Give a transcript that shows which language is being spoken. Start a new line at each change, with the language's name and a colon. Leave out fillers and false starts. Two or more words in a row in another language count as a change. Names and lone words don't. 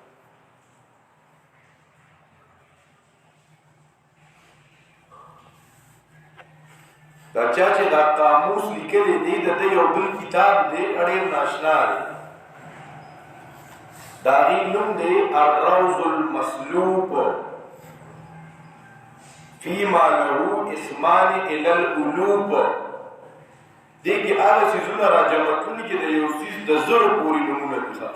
Pashto: دا چا چې دا قاموس لیکلی دی د یو بل کتاب دی، ډېر ناشنا دی. د هغې نوم دی الروض المسلوب فيما له اسمان الى القلوب. دې کې هغه څیزونه راجمع کړي چې د یو څیز د زرو پورې نومونه دي.